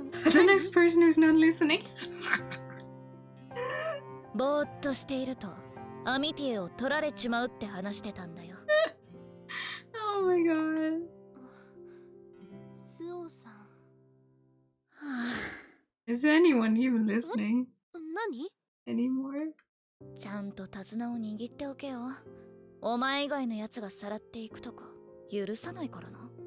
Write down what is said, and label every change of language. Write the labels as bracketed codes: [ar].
[en] The next person who's not listening. [ja] ぼーっとしているとアミティエを取られちまうって話してたんだよ。 [en] Oh my god. [ja] スオさん。 [en] Is anyone even listening [ja] 何？ [en] anymore? [ja] ちゃんと手綱を握っておけよ。お前以外のやつがさらっていくとか許さないからな。